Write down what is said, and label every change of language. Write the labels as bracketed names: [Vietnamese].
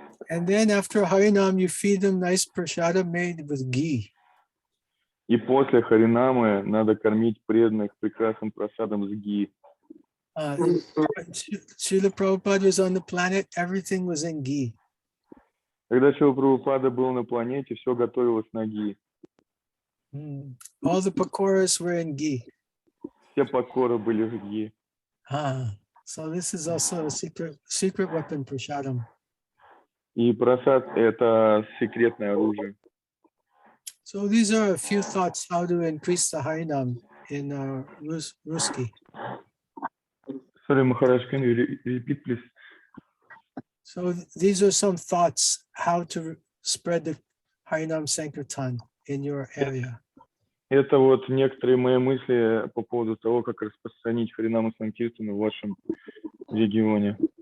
[English] And then after Harinam, you feed them nice prasada made with ghee. [Russian] И после Харинамы надо кормить преданных прекрасным просадом с ги. [English] Srila Prabhupada was on the planet, everything was in ghee. [Russian] Когда Шрила Прабхупада был на планете, все готовилось на ги. [English] All the pakoras were in ghee. [Russian] Все покоры были в ги. [English] So this is also a secret weapon prasadam. [Russian] И просад – это секретное оружие. [English] So these are a few thoughts how to increase the Harinam in Ruski. Sorry, Maharaj, can you repeat, please? So these are some thoughts how to spread the Harinam Sankirtan in your area. [Russian] Это вот некоторые мои мысли по поводу того, как распространить Харинаму Санкиртану в вашем регионе.